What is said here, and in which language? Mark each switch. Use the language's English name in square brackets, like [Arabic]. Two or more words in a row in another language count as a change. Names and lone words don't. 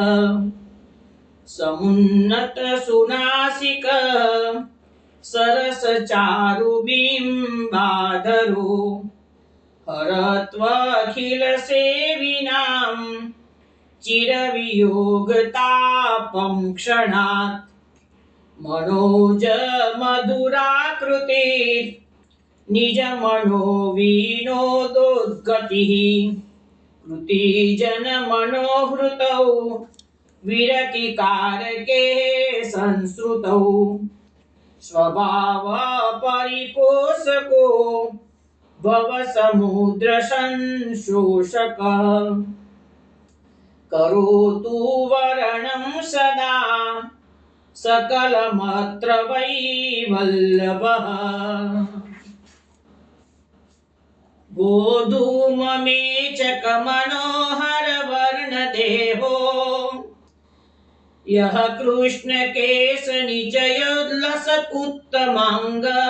[Sanskrit] સમુન્નત સુનાસિક સરસ ચારુ બિંબાધરો હરત્વખિલ સેવિનામ ચિર વિયોગતાપમ ક્ષણાત મનોજ મધુરાકૃતિર નિજ મનો વિનોદોદ્ગતિઃ કૃતિજન મનોહૃતૌ વિરતિકારકે સંસ્રુતૌ સ્વભાવ પરિપોષકો ભવ સમુદ્ર સંશોષક. करोतु वर्णं सदा सकलमत्र वै वल्लभः गोधूममेचकमनोहरवर्णदेहो यः कृष्णकेशनिचयोल्लसत्तमाङ्ग